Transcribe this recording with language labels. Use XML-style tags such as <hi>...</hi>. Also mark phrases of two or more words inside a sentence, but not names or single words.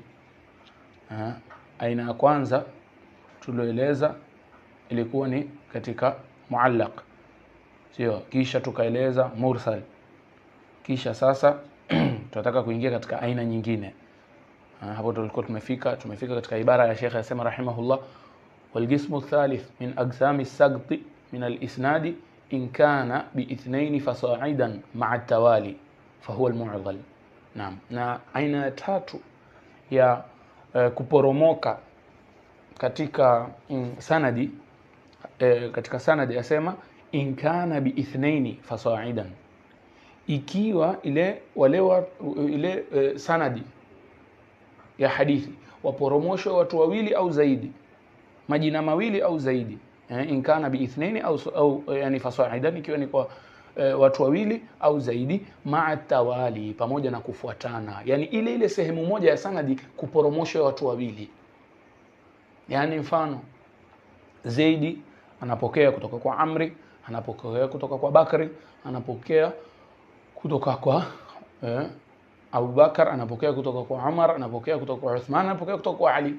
<sw>Aina ya kwanza tulioeleza ilikuwa ni katika muallaq, sio? Kisha tukaeleza mursal, kisha sasa tunataka kuingia katika aina nyingine. Hapo tulikuwa tumefika katika ibara ya Sheikh asema</sw> <ar>رحمه الله والقسم الثالث من أقسام السقط من الإسناد إن كان باثنين فصاعدا مع التوالي فهو المعضل.</ar> <sw>Naam, na aina ya tatu ya kuporomoka katika sanadi, katika sanadi yasema</sw> <ar>إن كان باثنين فصاعدا,</ar> <sw>ikiwa ile sanadi ya hadithi waporomoshwe watu wawili au zaidi, majina mawili au zaidi,</sw> <ar>إن كان باثنين</ar> <sw>au yani fasa'idan, ikiwa ni kwa watu wawili au zaidi,</sw> <ar>مع التوالي,</ar> <sw>pamoja na kufuatana, yani ile sehemu moja ya sanadi kuporomoshwa watu wawili. Yani mfano, Zaidi anapokea kutoka kwa Amri, anapokea kutoka kwa Bakri, anapokea kutoka kwa Abu Bakar, anapokea kutoka kwa Umar, anapokea kutoka kwa Uthman, anapokea kutoka kwa Ali.</sw>